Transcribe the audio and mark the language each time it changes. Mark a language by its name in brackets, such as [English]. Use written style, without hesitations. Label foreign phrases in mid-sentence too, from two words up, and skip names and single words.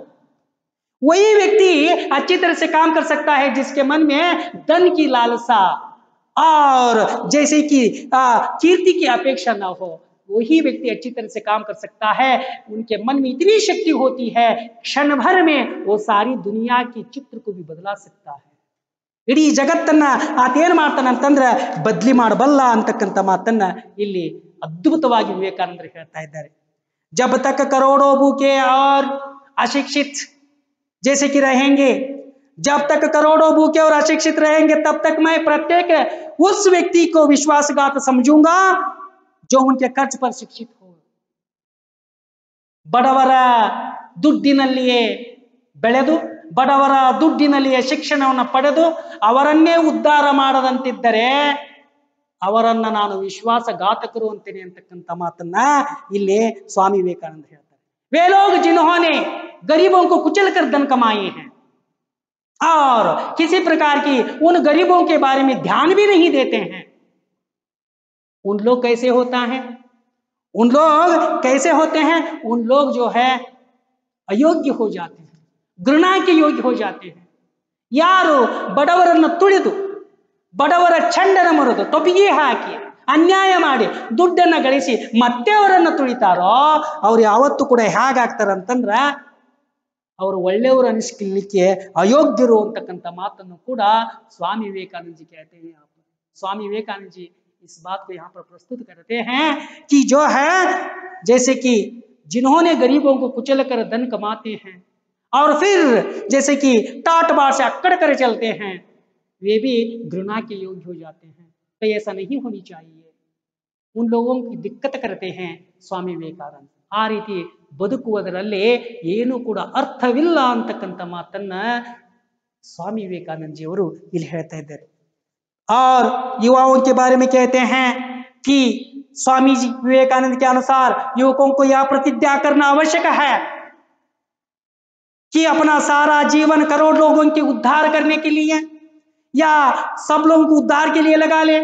[Hindi] वही व्यक्ति अच्छी तरह से काम कर सकता है जिसके मन में धन की लालसा और जैसे कि कीर्ति की अपेक्षा न हो. वही व्यक्ति अच्छी तरह से काम कर सकता है. उनके मन में इतनी शक्ति होती है, क्षण भर में वो सारी दुनिया की चित्र को भी बदला सकता है. [Kannada] ಇಡೀ ಜಗತ್ತನ್ನ ಆತೇನು ಮಾಡ್ತಾನೆ ಅಂತಂದ್ರೆ ಬದಲಿ ಮಾಡಬಲ್ಲ ಅಂತಕ್ಕಂಥ ಮಾತನ್ನ ಇಲ್ಲಿ ಅದ್ಭುತವಾಗಿ ವಿವೇಕಾನಂದರು ಹೇಳ್ತಾ ಇದ್ದಾರೆ. [Hindi] जब तक करोड़ों भूखे और अशिक्षित जैसे कि रहेंगे, जब तक करोड़ों भूखे और अशिक्षित रहेंगे तब तक मैं प्रत्येक उस व्यक्ति को विश्वासघात समझूंगा जो उनके खर्च पर शिक्षित हो. [Kannada] ಬಡವರ ದುಡ್ಡಿನಲ್ಲಿಯೇ ಬೆಳೆದು ಬಡವರ ದುಡ್ಡಿನಲ್ಲಿಯೇ ಶಿಕ್ಷಣವನ್ನು ಪಡೆದು ಅವರನ್ನೇ ಉದ್ಧಾರ ಮಾಡದಂತಿದ್ದರೆ ಅವರನ್ನ ನಾನು ವಿಶ್ವಾಸಘಾತಕರು ಅಂತೇನೆ ಅಂತಕ್ಕಂಥ ಮಾತನ್ನ ಇಲ್ಲಿ स्वामी विवेकानंद ಹೇಳ್ತಾರೆ. [Hindi] वे लोग जिन्होंने गरीबों को कुचल कर धन कमाए हैं और किसी प्रकार की उन गरीबों के बारे में ध्यान भी नहीं देते हैं, उन लोग कैसे होता है, उन लोग कैसे होते हैं, उन लोग जो है अयोग्य हो जाते हैं, घृणा के योग्य हो जाते हैं. [Kannada] ಯಾರು ಬಡವರನ್ನು ತುಳಿದು ಬಡವರ ಚಂಡನ ಮುರಿದು ತೊಪಿಗೆ ಹಾಕಿ ಅನ್ಯಾಯ ಮಾಡಿ ದುಡ್ಡನ್ನ ಗಳಿಸಿ ಮತ್ತೆ ಅವರನ್ನು ತುಳಿತಾರೋ ಅವ್ರು ಯಾವತ್ತೂ ಕೂಡ ಹೇಗಾಗ್ತಾರಂತಂದ್ರ ಅವರು ಒಳ್ಳೆಯವರು ಅನಿಸ್ಲಿಕ್ಕೆ ಅಯೋಗ್ಯರು ಅಂತಕ್ಕಂಥ ಮಾತನ್ನು ಕೂಡ [Hindi] स्वामी विवेकानंद जी कहते हैं. स्वामी विवेकानंद जी इस बात को यहाँ पर प्रस्तुत करते हैं कि जो है जैसे कि जिन्होंने गरीबों को कुचल कर धन कमाते हैं और फिर जैसे कि टाट बार से अक्कड़ कर चलते हैं, वे भी घृणा के योग्य हो जाते हैं. तो ऐसा नहीं होनी चाहिए. उन लोगों की दिक्कत करते हैं स्वामी विवेकानंद. [Kannada] ಆ ರೀತಿ ಬದುಕುವುದರಲ್ಲಿ ಏನು ಕೂಡ ಅರ್ಥವಿಲ್ಲ ಅಂತಕ್ಕಂಥ ಮಾತನ್ನ स्वामी विवेकानंद जी ಅವರು ಇಲ್ಲಿ ಹೇಳ್ತಾ ಇದ್ದಾರೆ। [Hindi] और युवाओं के बारे में कहते हैं कि स्वामी जी विवेकानंद के अनुसार युवकों को यह प्रतिज्ञा करना आवश्यक है कि अपना सारा जीवन करोड़ लोगों के उद्धार करने के लिए या सब लोगों को उद्धार के लिए लगा ले।